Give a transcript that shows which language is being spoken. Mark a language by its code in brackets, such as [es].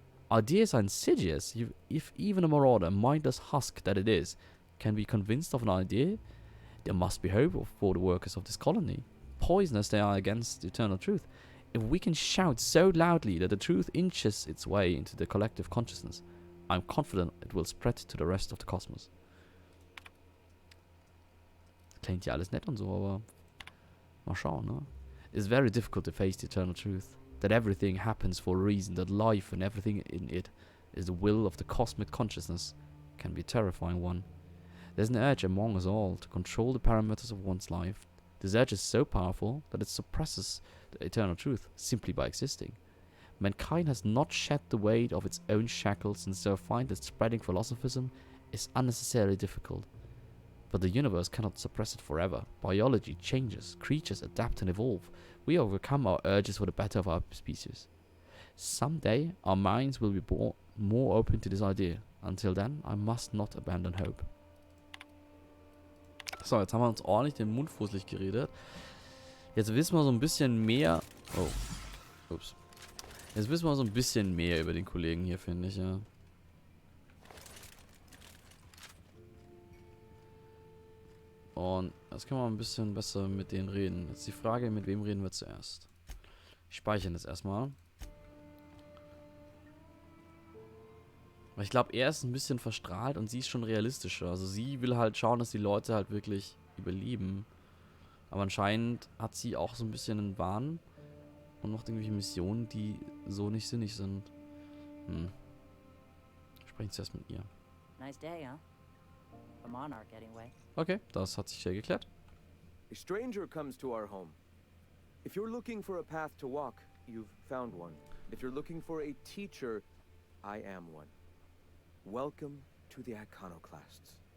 [en] Ideas are insidious. If even a marauder, mindless husk that it is, can be convinced of an idea, there must be hope for the workers of this colony. Poisonous they are against the eternal truth. If we can shout so loudly that the truth inches its way into the collective consciousness, I'm confident it will spread to the rest of the cosmos. [de] Klingt ja alles nett und so, aber mal schauen, ne? [en] It's very difficult to face the eternal truth. That everything happens for a reason, that life and everything in it is the will of the cosmic consciousness, can be a terrifying one. There's an urge among us all to control the parameters of one's life. This urge is so powerful that it suppresses the eternal truth simply by existing. Mankind has not shed the weight of its own shackles, and so find that spreading philosophism is unnecessarily difficult. But the universe cannot suppress it forever. Biology changes, creatures adapt and evolve. We overcome our urges for the better of our species. Someday, our minds will be more open to this idea. Until then, I must not abandon hope. [de] So, jetzt haben wir uns ordentlich den Mund fußlich geredet. Jetzt wissen wir so ein bisschen mehr... Oh. Ups. Jetzt wissen wir so ein bisschen mehr über den Kollegen hier, finde ich, ja. Und jetzt können wir ein bisschen besser mit denen reden. Jetzt die Frage, mit wem reden wir zuerst? Ich speichere das erstmal. Weil ich glaube, er ist ein bisschen verstrahlt und sie ist schon realistischer. Also sie will halt schauen, dass die Leute halt wirklich überleben. Aber anscheinend hat sie auch so ein bisschen einen Wahn und macht irgendwelche Missionen, die so nicht sinnig sind. Sprechen zuerst mit ihr. [en] Nice day, huh? A monarch anyway. [de] Okay, das hat sich ja geklärt. [en] A stranger comes to our home. If you're looking for a path to walk, you've found one. If you're looking for a teacher, I am one. Welcome to the Iconoclasts.